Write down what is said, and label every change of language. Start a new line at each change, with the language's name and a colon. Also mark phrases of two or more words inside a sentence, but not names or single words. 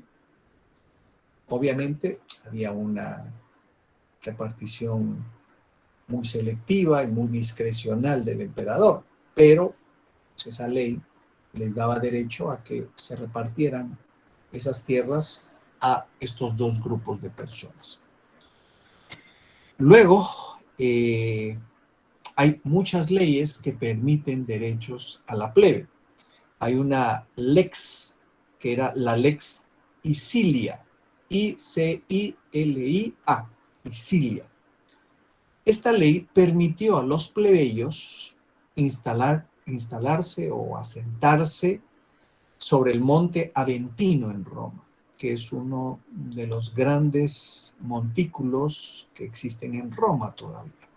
Spanish: Obviamente había una repartición muy selectiva y muy discrecional del emperador, pero esa ley les daba derecho a que se repartieran esas tierras a estos dos grupos de personas. Luego, hay muchas leyes que permiten derechos a la plebe. Hay una lex, que era la lex Icilia, I-C-I-L-I-A, Icilia. Esta ley permitió a los plebeyos instalarse o asentarse sobre el monte Aventino en Roma, que es uno de los grandes montículos que existen en Roma todavía.